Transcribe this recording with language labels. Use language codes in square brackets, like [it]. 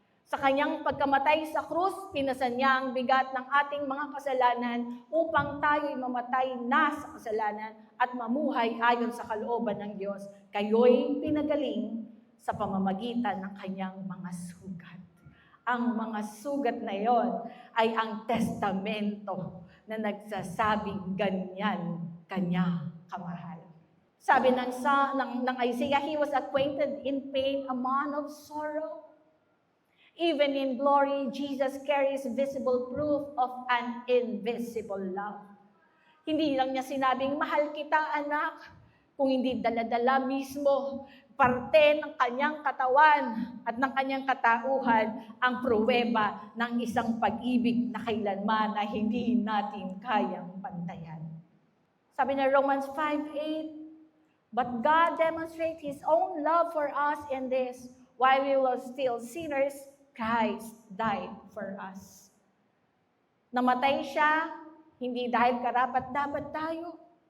[tl] Sa kanyang pagkamatay sa krus, pinasan niya ang bigat ng ating mga kasalanan upang tayo'y mamatay na sa kasalanan at mamuhay ayon sa kalooban ng Diyos. Kayo'y pinagaling sa pamamagitan ng kanyang mga sugat. Ang mga sugat na yon ay ang testamento na nagsasabing ganyan kanya kamahal. Sabi ng Isaiah, [en] He was acquainted in pain, a man of sorrow. Even in glory, Jesus carries visible proof of an invisible love. [tl] Hindi lang niya sinabing, mahal kita anak, kung hindi dala-dala mismo, parte ng kanyang katawan at ng kanyang katauhan ang pruweba ng isang pag-ibig na kailanman na hindi natin kayang pantayan. Sabi ng [en] Romans 5:8, but God demonstrates His own love for us in this, while we were still sinners, Christ died for us. [tl] Namatay siya, hindi dahil karapat-dapat tayo.